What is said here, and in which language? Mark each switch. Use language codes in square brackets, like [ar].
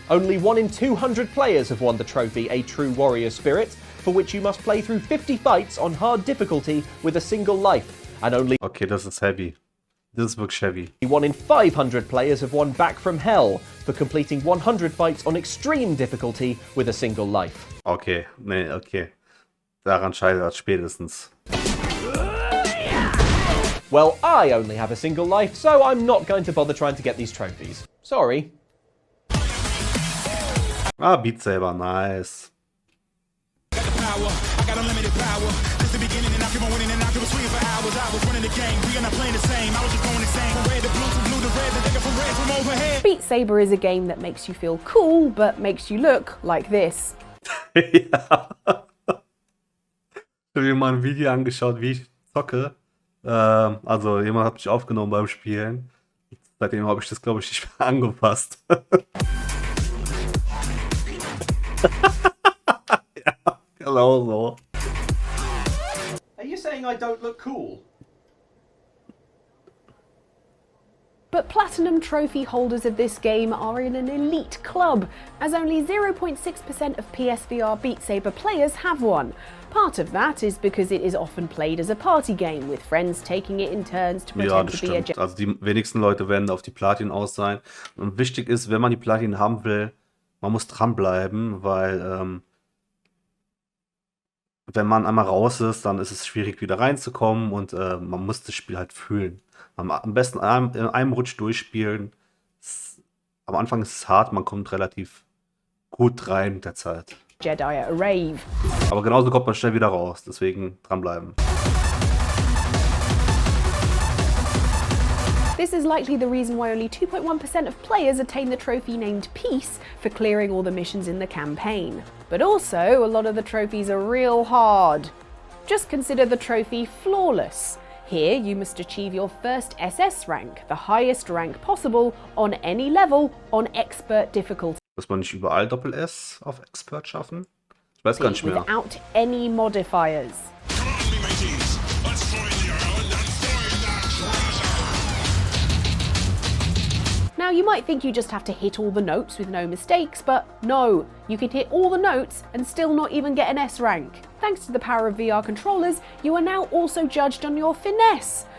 [en] Only 1 in 200 players have won the trophy A True Warrior Spirit, for which you must play through 50 fights on hard difficulty with a single life. And only [de] Okay, das ist heavy. Das ist wirklich heavy. [en] 1 in 500 players have won Back from Hell for completing 100 fights on extreme difficulty with a single life. [de] Okay, nee, okay. Daran scheitert es spätestens. [en] Well, I only have a single life, so I'm not going to bother trying to get these trophies. Sorry. Ah, Beat Saber, nice. Beat Saber is a game that makes you feel cool, but makes you look like this. [de] Ja. Ich habe mir mal ein Video angeschaut, wie ich zocke. Also jemand hat mich aufgenommen beim Spielen. Seitdem habe ich das, glaube ich, nicht mehr angepasst. Ja, genau so. [en] Are you saying I don't look cool? But Platinum Trophy holders of this game are in an elite club, as only 0.6% of PSVR Beat Saber players have one. Part of that is because it is often played as a party game, with friends taking it in turns to [de] Ja, [en] pretend [de] das [en] to be a [de] stimmt. Also die wenigsten Leute werden auf die Platin aus sein. Und wichtig ist, wenn man die Platin haben will, man muss dranbleiben, weil wenn man einmal raus ist, dann ist es schwierig wieder reinzukommen und man muss das Spiel halt fühlen. Am besten in einem Rutsch durchspielen. Am Anfang ist es hart, man kommt relativ gut rein mit der Zeit. [en] Jedi at a rave. [de] Aber genauso kommt man schnell wieder raus, deswegen dranbleiben. [en] This is likely the reason why only 2.1% of players attain the trophy named Peace for clearing all the missions in the campaign. But also, a lot of the trophies are real hard. Just consider the trophy Flawless. Here, you must achieve your first SS rank, the highest rank possible, on any level, on Expert difficulty. [de] Muss man nicht überall Doppel-S auf Expert schaffen? Ich weiß gar nicht mehr. [en] Without any modifiers. Come on, me mateys. Let's find the island and find that treasure. Now, you might think you just have to hit all the notes with no mistakes, but no, you can hit all the notes and still not even get an S rank. Thanks to the power of VR controllers, you are now also judged on your finesse.